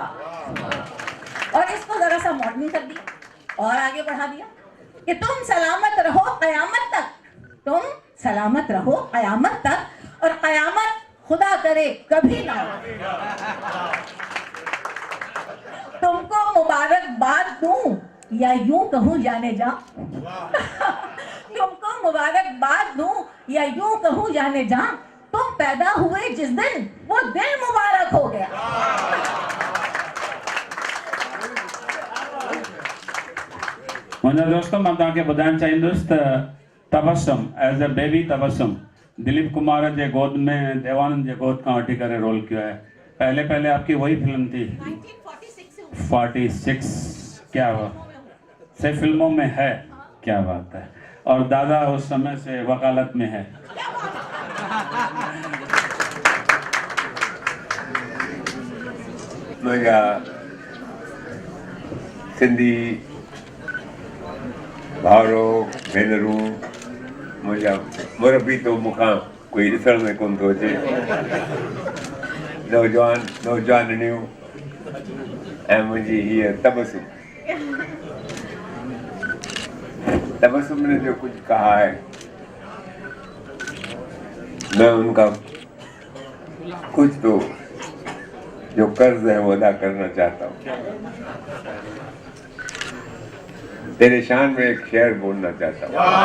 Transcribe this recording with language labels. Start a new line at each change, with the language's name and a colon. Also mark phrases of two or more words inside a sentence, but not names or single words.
Urdu: اور اس کو ذرا سا ماڈرن کر دیا اور آگے بڑھا دیا کہ تم سلامت رہو قیامت تک، تم سلامت رہو قیامت تک، اور قیامت خدا کرے کبھی نہ ہو. دوں یا یوں کہوں جانِ جاں. تم کو مبارکباد دوں یا یوں کہوں جانِ جاں، تم پیدا ہوئے جس دن وہ دن مبارک ہو گیا.
Sindhi: मुंहिंजा दोस्त, मां तव्हांखे ॿुधाइणु चाहींदुसि त तबस्सुम
English: as a baby
Sindhi: तबस्सुम दिलीप कुमार जे गोद में देवानंद जे गोद खां वठी करे
Urdu: رول کیا ہے. پہلے آپ کی وہی فلم تھی 46. کیا بات، سے فلموں میں ہے، کیا بات ہے. اور دادا اس وقت سے وکالت میں ہے.
Sindhi: मुंहिंजा सिंधी भाउरो भेनरूं, मुंहिंजा मुरबी तो मूंखां कोई ॾिसण में कोन थो अचे, नौजवानियूं ऐं मुंहिंजी हीअ
Urdu: تبسم نے جو کچھ کہا ہے، میں ان کا کچھ تو جو قرض ہے وہ ادا کرنا چاہتا ہوں. تیرے شان میں ایک شعر بولنا چاہتا ہوں.